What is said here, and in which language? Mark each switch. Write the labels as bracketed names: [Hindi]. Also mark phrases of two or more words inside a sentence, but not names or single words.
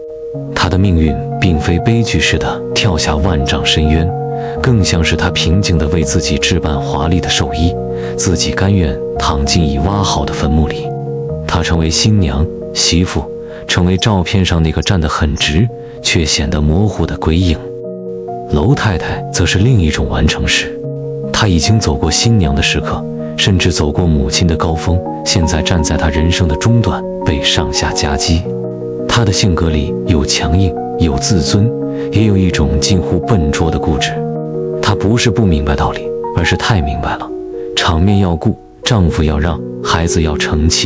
[Chinese] 他的命運並非悲劇似的跳下萬丈深淵，更像是他平靜地為自己置辦華麗的壽衣，自己甘願躺進已挖好的墳墓裡。他成為新娘、媳婦，成為照片上那個站得很直卻顯得模糊的鬼影。樓太太則是另一種完成式，她已經走過新娘的時刻，甚至走過母親的高峰，現在站在她人生的中段，被上下夾擊。她的性格裡有強硬，有自尊，也有一種近乎笨拙的固執。她不是不明白道理，而是太明白了。場面要顧，丈夫要讓，孩子要成器。